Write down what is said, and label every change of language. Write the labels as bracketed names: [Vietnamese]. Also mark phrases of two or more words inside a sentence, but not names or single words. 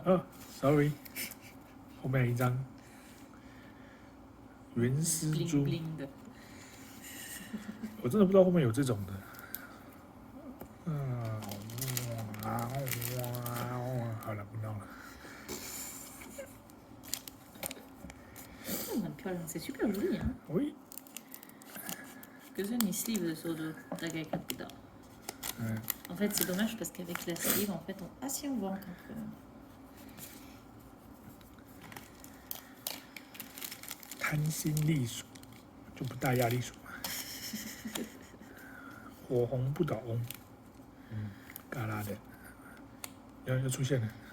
[Chinese] sorry， 后面有一张原丝珠。我真的不知道后面有这种的。好了，不闹了。很漂亮 [French] ，c'est super joli hein。 Oui。 [Chinese] 可是你 sleeve 的时候就大概看不到。 [French] En fait, c'est dommage parce qu'avec la sleeve, en fait, ah si, on voit encore un peu. [Chinese] 贪心栗鼠，就不大压栗鼠嘛。火红不倒翁，嘎啦的，又出现了。